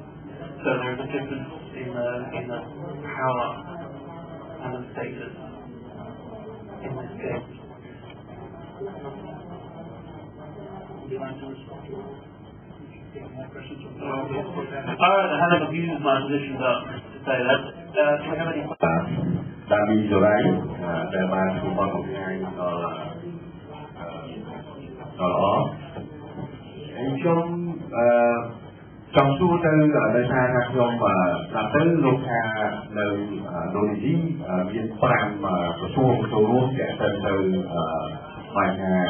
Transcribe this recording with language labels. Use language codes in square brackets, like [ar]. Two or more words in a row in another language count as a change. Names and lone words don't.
[en] So there is a difference in the power and the status in this case. Would you like to respond to more questions? Alright, I haven't abused my position to say that. Do we have any questions? Samydorai, [km] ដែលបានជួបមកបង្ហាញខ្ញុំចង់សួរទៅដោយសារថាខ្ញុំស្ដាប់ទៅលោកថានៅឥណ្ឌូនេស៊ីមាន5ក្រសួងចូលរួមទាក់ទងទៅបញ្ហា